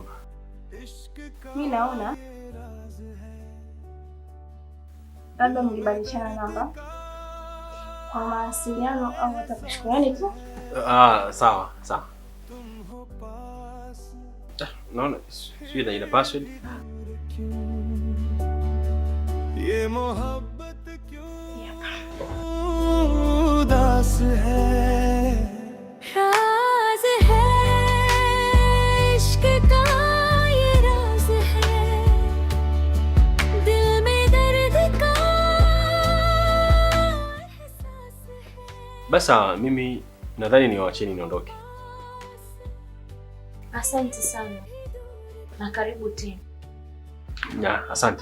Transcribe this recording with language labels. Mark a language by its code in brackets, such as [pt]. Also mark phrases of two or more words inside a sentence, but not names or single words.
[sw] Mimi naona labda mlibadilishana namba kwa mawasiliano au hata kwa shukrani tu. Sawa. Naona sio ina password. [hi] ये मोहब्बत क्यों उदास है, राज है इश्क का ये राज है, दिल में दर्द का एहसास है। [sw] Basa mimi nadhani niwaacheni niondoke. Asante sana. Na karibu tena. Ya, asante.